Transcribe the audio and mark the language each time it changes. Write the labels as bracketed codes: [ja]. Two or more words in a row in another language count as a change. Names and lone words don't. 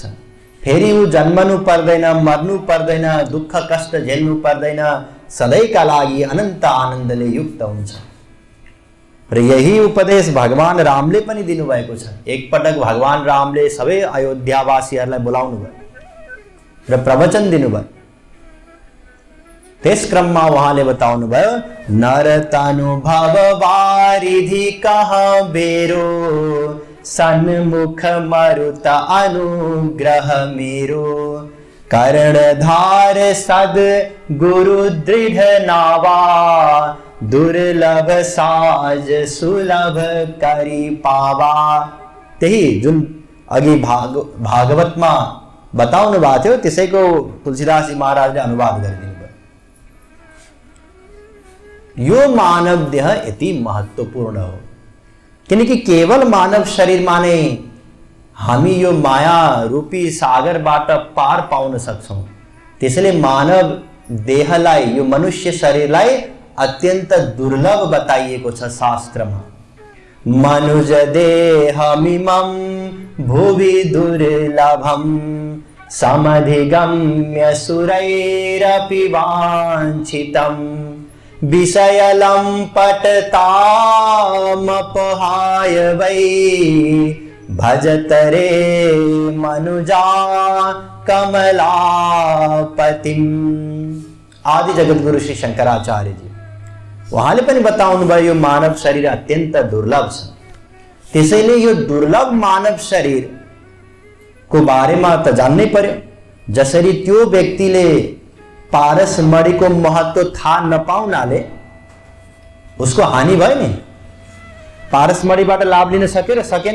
[ne] फेरि ऊ जन्मनु पर्दैन, मर्नु पर्दैन, दुःख कष्ट झेल्नु पर्दैन, सधैँका लागि अनन्त आनन्दले युक्त हुन्छ। र यही उपदेश भगवान रामले पनि दिनुभएको छ। एकपटक भगवान रामले सबै अयोध्यावासीहरूलाई बोलाउनु भयो र प्रवचन दिनुभयो। त्यस क्रममा उहाँले बताउनु भयो, [awa] नर तनु भव वारिधि कहाँ बेरो सन्मुख मरुत अनुग्रह मेरो कर्णधार सद गुरु दृढ़ नावा दुर्लभ साज सुलभ करी पावा। [ne] त्यही जुन अघि भागवतमा बताउनु भएको थियो त्यसैको तुलसीदास जी महाराजले अनुवाद गरिदिनु भयो। यो मानव देह यति महत्त्वपूर्ण हो किनकि केवल मानव शरीरमा नै हामी यो माया रूपी सागरबाट पार पाउन सक्छौं। त्यसैले मानव देहलाई, यो मनुष्य शरीरलाई अत्यन्त दुर्लभ बताइएको छ शास्त्रमा। [sa] मनुज देहमिमं भुवि दुर्लभं समधिगम्य सुरैरपि वाञ्छितं विषयलं पटतामपहाय वै भजतरे मनुजा कमलापतिम्। [ne] आदि जगद्गुरु श्री शंकराचार्य जी उहाँले पनि बताउनु भयो यो मानव शरीर अत्यन्त दुर्लभ छ। त्यसैले यो दुर्लभ मानव शरीर को बारेमा त जान्नै पर्यो। जसरी त्यो व्यक्तिले पारसमणिको महत्त्व थाहा नपाउनाले उसको हानि भयो नि, पारसमणिबाट लाभ लिन सक्यो र सकेन।